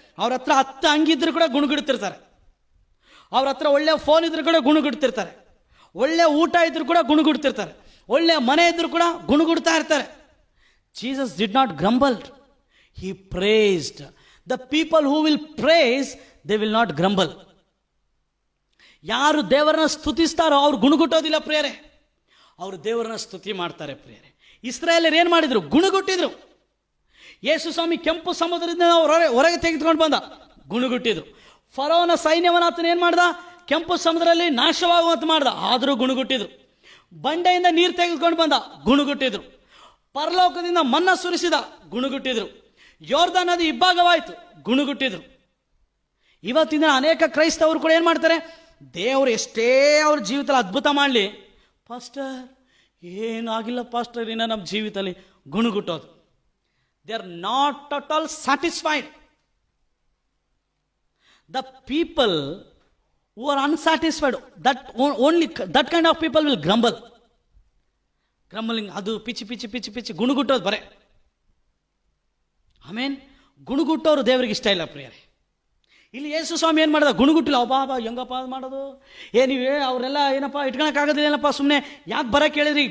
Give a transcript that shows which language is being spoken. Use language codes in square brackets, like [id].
[kn] ಅವ್ರ ಹತ್ರ 10 ಅಂಗಿದ್ರು ಕೂಡ ಗುಣಗುಡ್ತಿರ್ತಾರೆ, ಅವ್ರ ಹತ್ರ ಒಳ್ಳೆ ಫೋನ್ ಇದ್ರು ಕೂಡ ಗುಣಗುಡ್ತಿರ್ತಾರೆ, ಒಳ್ಳೆ ಊಟ ಇದ್ರು ಕೂಡ ಗುಣಗುಡ್ತಿರ್ತಾರೆ, ಒಳ್ಳೆ ಮನೆ ಇದ್ರು ಕೂಡ ಗುಣಗುಡ್ತಾ ಇರ್ತಾರೆ. [en] Jesus did not grumble, he praised. The people who will praise, they will not grumble. [kn] ಯಾರು ದೇವರನ್ನ ಸ್ತುತಿಸ್ತಾರೋ ಅವ್ರು ಗುಣಗುಟ್ಟೋದಿಲ್ಲ ಪ್ರಿಯರೇ, ಅವರು ದೇವರನ್ನ ಸ್ತುತಿ ಮಾಡ್ತಾರೆ ಪ್ರಿಯರೇ. ಇಸ್ರಾಯೇಲರು ಏನು ಮಾಡಿದ್ರು? ಗುಣಗುಟ್ಟಿದ್ರು. ಯೇಸು ಸ್ವಾಮಿ ಕೆಂಪು ಸಮುದ್ರದಿಂದ ಹೊರಗೆ ತೆಗೆದುಕೊಂಡು ಬಂದ, ಗುಣಗುಟ್ಟಿದ್ರು. ಫರೋನ ಸೈನ್ಯವನ್ನ ಆತನ ಏನು ಮಾಡ್ದ? ಕೆಂಪು ಸಮುದ್ರದಲ್ಲಿ ನಾಶವಾಗುವಂತ ಮಾಡ್ದ, ಆದರೂ ಗುಣಗುಟ್ಟಿದ್ರು. ಬಂಡೆಯಿಂದ ನೀರು ತೆಗೆದುಕೊಂಡು ಬಂದ, ಗುಣಗುಟ್ಟಿದ್ರು. ಪರಲೋಕದಿಂದ ಮನ್ನ ಸುರಿಸಿದ, ಗುಣಗುಟ್ಟಿದ್ರು. ಯೋರ್ದಾನ್ ನದಿ ಇಬ್ಬಾಗವಾಯಿತು, ಗುಣಗುಟ್ಟಿದ್ರು. ಇವತ್ತಿನ ಅನೇಕ ಕ್ರೈಸ್ತವರು ಕೂಡ ಏನು ಮಾಡ್ತಾರೆ? ದೇವರು ಎಷ್ಟೇ ಅವ್ರ ಜೀವಿತದಲ್ಲಿ ಅದ್ಭುತ ಮಾಡಲಿ, ಪಾಸ್ಟರ್ ಏನಾಗಿಲ್ಲ ಪಾಸ್ಟರ್, ಇನ್ನ ನಮ್ಮ ಜೀವಿತದಲ್ಲಿ ಗುಣಗುಟ್ಟೋದು. [en] They are not at all satisfied. The people who are unsatisfied, that kind of people will grumble. [kn] Grumbling, ಅದು ಪಿಚ್ಚಿ ಗುಣಗುಟ್ಟೋದು ಬರೇ. ಆಮೇನ್. ಗುಣಗುಟ್ಟೋರು ದೇವರಿಗೆ ಇಷ್ಟ ಇಲ್ಲ ಪ್ರಿಯರೇ. ಇಲ್ಲಿ ಯೇಸು ಸ್ವಾಮಿ ಏನು ಮಾಡಿದ? ಗುಣಗುಟ್ಟಿಲ್ಲ. ಬಾಬಾ ಹೆಂಗಪ್ಪ ಮಾಡೋದು? ನೀವೇ ಅವರೆಲ್ಲ ಏನಪ್ಪ ಇಟ್ಕೊಳಕ್ಕಾಗೋದಿಲ್ಲ ಏನಪ್ಪ, ಸುಮ್ಮನೆ ಯಾಕೆ ಬರಕ್ಕೆ ಹೇಳಿದ್ರಿ?